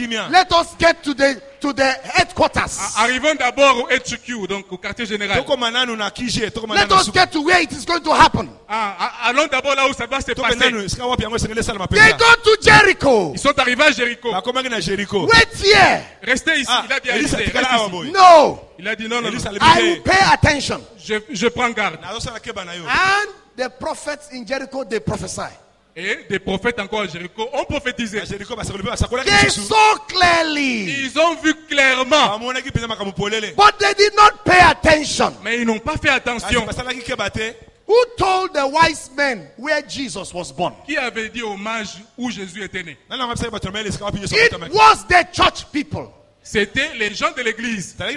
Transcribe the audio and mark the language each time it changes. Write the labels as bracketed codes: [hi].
[en] Let us get to the headquarters. [fr] Arrivons d'abord au HQ, donc au quartier général. [en] Let us get to where it is going to happen. [fr] Allons d'abord là où ça doit se passer. [en] They go to Jericho. [fr] Ils sont arrivés à Jéricho. [en] Wait here. [fr] Restez ici. Il a dit à Élisée, reste ici. [en] No. [fr] Il a dit non. [en] I will pay attention. [fr] Je prends garde. [en] And the prophets in Jericho, they prophesy. [fr] Et des prophètes encore à Jéricho ont prophétisé. [en] They saw clearly. [fr] Ils ont vu clairement. [en] But they did not pay attention. [fr] Mais ils n'ont pas fait attention. [en] Who told the wise men where Jesus was born? [fr] Qui avait dit au mage où Jésus était né? [en] It was the church people. [fr] C'était les gens de l'église.